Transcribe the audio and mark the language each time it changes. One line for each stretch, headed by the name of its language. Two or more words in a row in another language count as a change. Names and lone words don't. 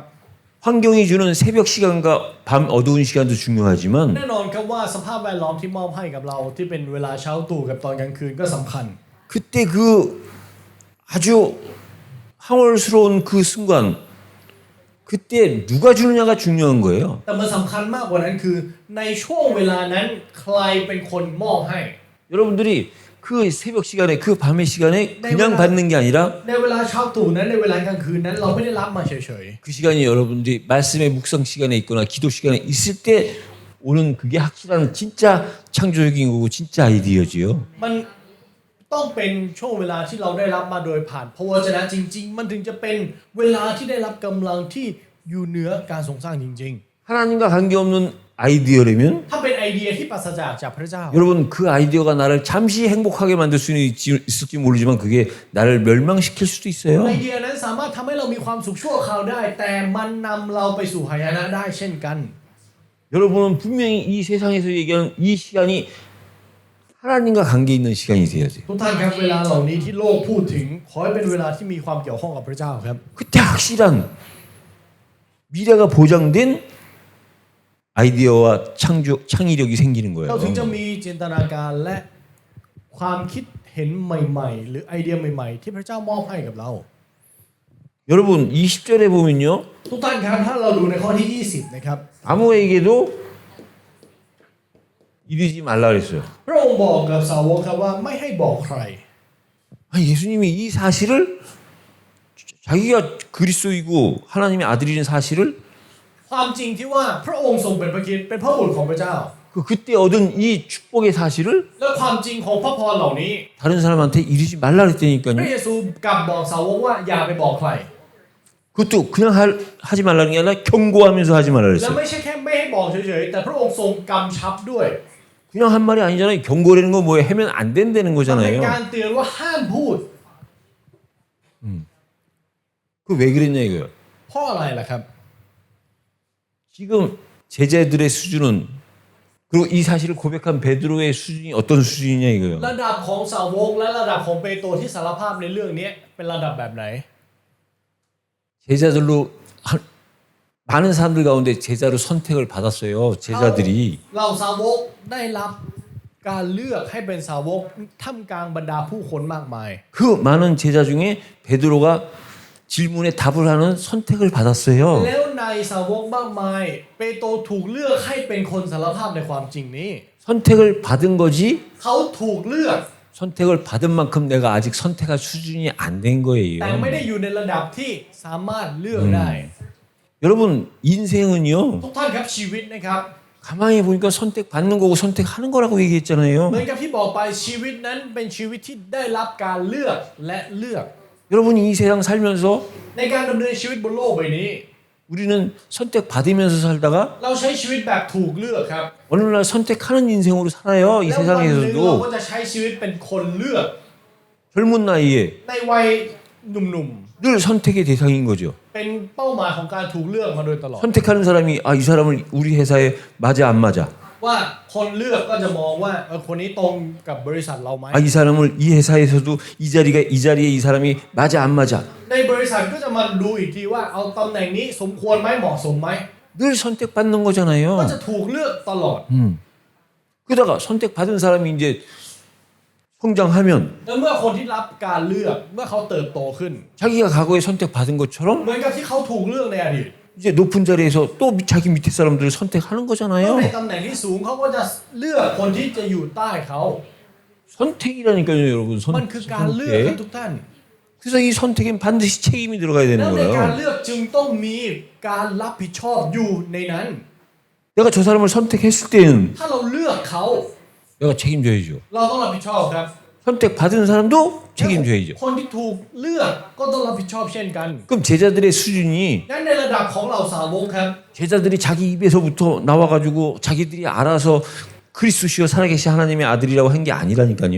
Korean: 환경이 주는 새벽 시간과 밤 어두운 시간도 중요하지만
Thai: แน่นอนครับว่าสภาพแวดล้อมที่มอบให้กับเราที่เป็นเวลาเช้าตู่กับตอนกลางคืนก็สำคัญ
Korean: 그때 그 아주 황홀스러운 그 순간 그때 누가 주느냐가 중요한 거예요.
Thai: แต่มันสำคัญมากกว่านั้นคือในช่วงเวลานั้นใครเป็นคนมอบให้
Korean: 여러분들이 그 새벽 시간에 그 밤의 시간에 그냥 받는 게 아니라
Thai: ในเวลาเช้าตู่นั้นในเวลากลางคืนนั้นเราไม่ได้รับมาเฉย
Korean: 그 시간이 여러분들이 말씀의 묵상 시간에 있거나 기도 시간에 있을 때 오는 그게 확실한 진짜 창조적인 거고 진짜 아이디어지요.
Thai: ๆมันต้องเป็นช่วงเวลาที่เราได้รับมาโดยผ่านพระวจนะจริงๆมันถึงจะเป็นเวลาที่ได้รับกำลังที่อยู่เหนือการทรงสร้างจริง
Korean: 하나님과 관계없는 아이디어라면
Thai: ๆถ้าเป็นไอเดียที่ปราศจากพระเจ้า
Korean: 여러분 그 아이디어가 나를 잠시 행복하게 만들 수 있을지 모르지만 그게 나를 멸망시킬 수도 있어요.
Thai: ไอเดียนั้นสามารถทำให้เรามีความสุขชั่วคราวได้แต่มันนำเราไปสู่หายนะได้เช่นกัน
Korean: 여러분은 분명히 이 세상에서 얘기하는 이 시간이 하나님과 관계 있는 시간이 돼야 돼요.
Thai: ทุกท่านครับเวลาเหล่านี้ที่โลกพูดถึงขอให้เป็นเวลาที่มีความเกี่ยวข้องกับพระเจ้าครับ
Korean: 그때 확실한 미래가 보장된 아이디어와 창의력이 생기는
Thai: เรา
Korean: 거예요.
Thai: ถึงจะมีจินตนาการและความคิดเห็นใหม่ๆหรือไอเดียใหม่ๆที่พระเจ้ามอบให้กับเรา
Korean: 여러분 20절에 보면요.
Thai: ทุกท่านครับถ้าเราดูในข้อที่ 20นะครับ
Korean: 아무에게도 이르지 말라 그랬어요.
Thai: พระองค์บอกกับสาวกครับว่าไม่ให้บอกใคร
Korean: 아니, 예수님이 이 사실을 자기가 그리스도이고 하나님의 아들이라는 사실을
Thai: ความจริงที่ว่าพระองค์ทรงเป็นพระคริสต์เป็นพระบุตรของพระเจ้า
Korean: 그때 얻은 이 축복의 사실을
Thai: และความจริงของพระพรเหล่านี้
Korean: 다른 사람한테 이르지 말라
Thai: พระ
Korean: 그랬다니까요.
Thai: เยซูกลับบอกสาวกว่าอย่าไปบอกใคร
Korean: 그것도 그냥 하지 말라는 게 아니라 경고하면서 하지 말라
Thai: และ
Korean: 그랬어요.
Thai: ไม่ใช่แค่ไม่ให้บอกเฉยๆแต่พระองค์ทรงกำชับด้วย
Korean: 그냥 한 말이 아니잖아요. 경고라는 거 뭐예요? 하면 안 된다는
Thai: มันเป็น
Korean: 거잖아요.
Thai: การเตือนว่าห้ามพูด
Korean: 그 왜 그랬냐 이거예요.
Thai: เพราะอะไรล่ะครับ
Korean: 지금 제자들의 수준은 그리고 이 사실을 고백한 베드로의 수준이 어떤 수준이냐 이거예요.
Thai: ระดับของสาวกและระดับของเปโตรที่สารภาพในเรื่องนี้เป็นระดับแบบไหน
Korean: 제자들로 많은 사람들 가운데 제자로 선택을 받았어요. 제자들이
Thai: เราสาวกได้รับการเลือกให้เป็นสาวกท่ามกลางบรรดาผู้คนมากมาย
Korean: 그 많은 제자 중에 베드로가 질문에 답을 하는 선택을 받았어요.
Thai: แล้วในสาวกมากมายเปโตรถูกเลือกให้เป็นคนสารภาพในความจริงนี้
Korean: 선택을 받은 거지
Thai: เขาถูกเลือก
Korean: 선택을 받은 만큼 내가 아직 선택할 수준이 안 된
Thai: แต่ไม่
Korean: 거예요.
Thai: ได้อยู่ในระดับที่สามารถเลือกได้
Korean: 여러분 인생은요.
Thai: ทุกท่านครับชีวิตนะครับ
Korean: 가만히 보니까 선택받는 거고 선택하는 거라고
Thai: เหมือน
Korean: 얘기했잖아요.
Thai: กับที่บอกไปชีวิตนั้นเป็นชีวิตที่ได้รับการเลือกและเลือก
Korean: 여러분이 이 세상 살면서
Thai: ในการดำเนินชีวิตบนโลกใบนี้
Korean: 우리는 선택받으면서 살다가
Thai: เราใช้ชีวิตแบบถูกเลือกครับ
Korean: 어느 날 선택하는 인생으로 살아요. 이
Thai: แล้ววันหนึ่งเราก็
Korean: 세상에서도
Thai: จะใช้ชีวิตเป็นคนเลือก
Korean: 젊은 나이에
Thai: ในวัยหนุ่ม
Korean: 늘 선택의 대상인 거죠.
Thai: ๆเป็นเป้าหมายของการถูกเลือกมาโดยตลอด
Korean: 선택하는 사람이 이 사람을 우리 회사에 맞아 안 맞아.
Thai: ว่าคนเลือกก็จะมองว่าคนนี้ตรงกับบริษัทเราไหม
Korean: 아, 이 사람을 이 회사에서도 이 자리에 이 사람이 맞아 안 맞아.
Thai: ในบริษัทก็จะมาดูอีกทีว่าเอาตำแหน่งนี้สมควรไหมเหมาะสมไหม
Korean: 늘 선택받는 거잖아요.
Thai: ก็จะถูกเลือกตลอด
Korean: 그러다가 선택받은 사람이 이제 성장하면
Thai: แล้วเมื่อคนที่รับการเลือกเมื่อเขาเติบโตขึ้น
Korean: 자기가 과거에 선택받은 것처럼
Thai: เหมือนกับที่เขาถูกเลือกในอดีต
Korean: 이제 높은 자리에서 또 자기 밑에 사람들을 선택하는
Thai: ก็ใน
Korean: 거잖아요.
Thai: ตำแหน่งที่สูงเขาก็จะเลือกคนที่จะอยู่ใต้เขา
Korean: 선택이라니까요, 여러분.
Thai: มันคือการเลือกครับ
Korean: 선택.
Thai: ทุกท่าน
Korean: 그래서 이 선택엔 반드시 책임이 들어가야
Thai: แล้
Korean: 되는
Thai: วในการ
Korean: 거예요.
Thai: เลือกจึงต้องมีการรับผิดชอบอยู่ในนั้น
Korean: 내가 저 사람을 선택했을 때는
Thai: ถ้าเราเลือกเขา
Korean: 내가 책임져야죠.
Thai: เราต้องรับผิดชอบครับ
Korean: 선택받은 사람도 책임져야죠.
Thai: คนที่ถูกเลือกก็ต้องรับผิดชอบเช่นกัน
Korean: 그럼 제자들의 수준이
Thai: งั้นในระดับของเราสาวกครับ
Korean: 제자들이 자기 입에서부터 나와가지고 자기들이 알아서 그리스도시여 살아계신 하나님의 아들이라고 한 게 아니라니까요.